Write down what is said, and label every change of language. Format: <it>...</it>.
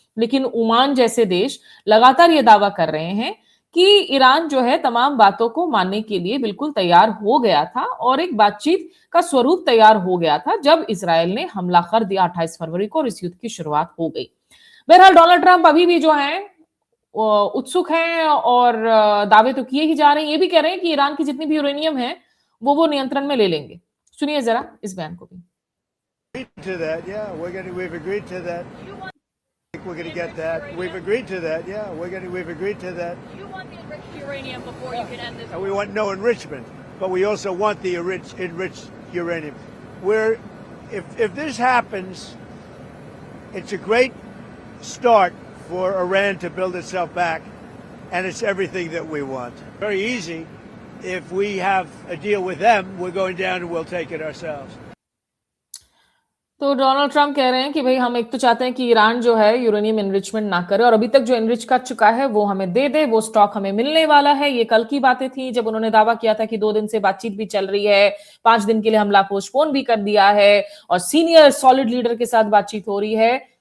<hi>लेकिन ओमान जैसे देश लगातार ये दावा कर रहे हैं कि ईरान जो है तमाम बातों को मानने के लिए बिल्कुल तैयार हो गया था और एक बातचीत का स्वरूप तैयार हो गया था जब इजराइल ने हमला कर दिया 28 फरवरी को और इस युद्ध की शुरुआत हो गई। बहरहाल डोनाल्ड ट्रंप अभी भी जो है उत्सुक हैं और दावे तो किए ही जा रहे हैं। ये भी कह रहे हैं कि ईरान की जितनी भी यूरेनियम है वो नियंत्रण में ले लेंगे। सुनिए जरा इस बयान को भी।</hi> <en>To that, yeah, we've agreed to that. We're going to get that. We've agreed to that. Yeah, we've agreed to that. You want the enriched uranium before you can end this. And we want no enrichment, but we also want the enriched uranium. If this happens, it's a great start for Iran to build itself back, and it's everything that we want. Very easy. If we have a deal with them, we're going down and we'll take it ourselves.</en> <hi>तो Donald Trump कह रहे हैं कि भाई हम एक तो चाहते हैं कि ईरान जो है यूरेनियम एनरिचमेंट ना करे और अभी तक जो एनरिच कर चुका है वो हमें दे दे, वो स्टॉक हमें मिलने वाला है। ये कल की बातें थी जब उन्होंने दावा किया था कि 2 दिन से बातचीत भी चल रही है, 5 दिन के लिए हमला पोस्टपोन भी कर दिया है और सीनियर सॉलिड लीडर के साथ बातचीत हो रही है।</hi>